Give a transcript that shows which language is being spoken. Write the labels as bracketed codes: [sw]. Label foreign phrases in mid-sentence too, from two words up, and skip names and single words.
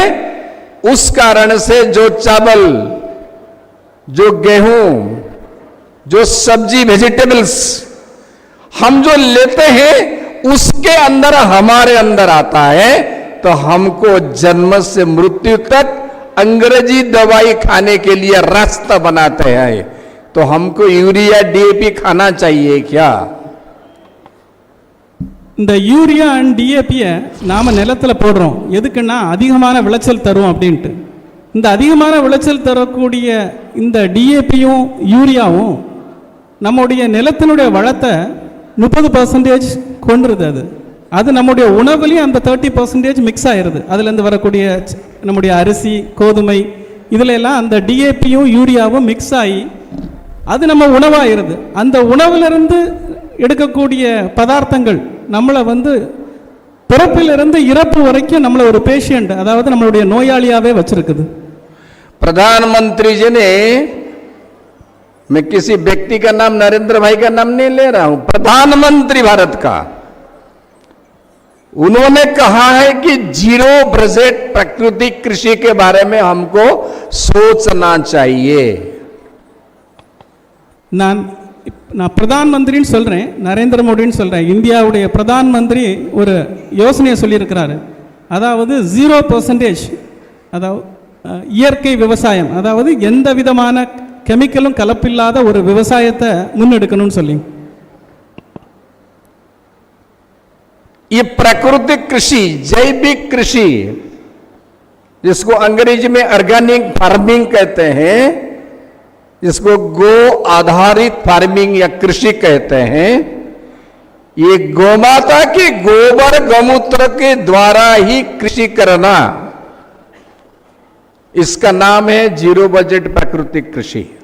[hi] उस कारण से जो चावल, जो गेहूं, जो सब्जी, वेजिटेबल्स हम जो लेते हैं उसके अंदर, हमारे अंदर आता है। तो हमको जन्म से मृत्यु तक अंग्रेजी दवाई खाने के लिए रास्ता बनाते हैं। तो हमको यूरिया, डीएपी खाना चाहिए क्या? [ta] இந்த யூரியா அண்ட் டிஏபியை நாம் நிலத்தில் போடுறோம். எதுக்குன்னா அதிகமான விளைச்சல் தரும் அப்படின்ட்டு. இந்த அதிகமான விளைச்சல் தரக்கூடிய இந்த டிஏபியும் யூரியாவும் நம்முடைய நிலத்தினுடைய வளத்தை 30% கொண்டுருது. அது நம்முடைய உணவுலையும் அந்த 30% மிக்ஸ் ஆயிடுது. அதுலேருந்து வரக்கூடிய நம்முடைய அரிசி, கோதுமை, இதில் எல்லாம் அந்த டிஏபியும் யூரியாவும் மிக்ஸ் ஆகி அது நம்ம உணவாயிருது. அந்த உணவிலிருந்து எடுக்கக்கூடிய பதார்த்தங்கள் நம்மளை பிறப்பிலிருந்து இறப்பு வரைக்கும் நம்மளை ஒரு பேஷண்ட், அதாவது நம்மளுடைய நோயாளியாவே வச்சிருக்குது. [hi] प्रधानमंत्री जी ने, मैं किसी व्यक्ति का नाम, नरेंद्र भाई का नाम नहीं ले रहा हूं, प्रधानमंत्री भारत का, उन्होंने कहा है कि [en] zero budget [hi] प्राकृतिक कृषि के बारे में हमको सोचना चाहिए. [ta] நான் [hi] प्रधान मंत्री [ta] சொல்கிறேன், நரேந்திர மோடின்னு சொல்கிறேன். இந்தியாவுடைய [hi] प्रधान मंत्री [ta] ஒரு யோசனையை சொல்லியிருக்கிறாரு. அதாவது 0%, அதாவது இயற்கை விவசாயம், அதாவது எந்த விதமான கெமிக்கலும் கலப்பில்லாத ஒரு விவசாயத்தை முன்னெடுக்கணும்னு சொல்லி. [hi] ये प्राकृतिक कृषि, जैविक कृषि, जिसको अंग्रेजी में [en] organic farming [hi] कहते हैं, जिसको गो आधारित फार्मिंग या कृषि कहते हैं, ये गोमाता के गोबर गौमूत्र के द्वारा ही कृषि करना, इसका नाम है [en] zero budget [hi] प्राकृतिक कृषि.